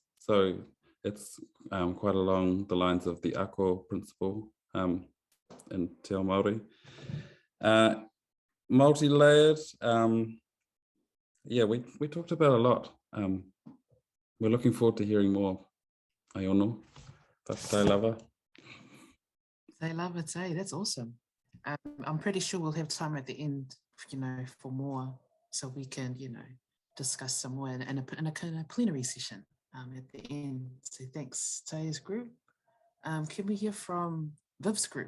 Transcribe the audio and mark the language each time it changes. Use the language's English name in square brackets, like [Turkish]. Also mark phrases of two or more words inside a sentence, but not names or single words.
[English] So it's quite along the lines of the ako principle in Te Ao Māori. Multi-layered, yeah, we talked about a lot. We're looking forward to hearing more. [Samoan] Aiono, Pasifika lava. [English] They love it, eh? That's awesome. I'm pretty sure we'll have time at the end, for more, so we can, discuss some more in a kind of plenary session at the end. So thanks, Tay's group. Can we hear from Viv's group?